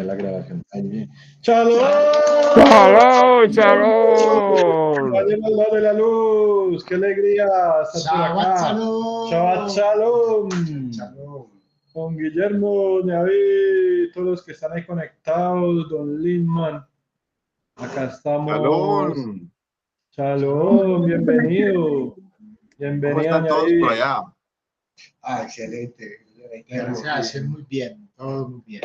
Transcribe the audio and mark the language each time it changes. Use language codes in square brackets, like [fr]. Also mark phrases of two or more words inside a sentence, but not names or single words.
[es] la grabación. Ahí. ¡Shalom! [he] ¡שלום, שלום! [es] ¡Shalom de la luz! ¡Qué alegría! [he] שבת שלום. ¡שבת שלום! [es] Shalom. Don Guillermo, David, todos los que están ahí conectados, Don Linman. Acá estamos. Shalom. Shalom, bienvenido. ¿Cómo Bienvenido, están todos por allá? Excelente. Gracias, muy bien, todo muy bien.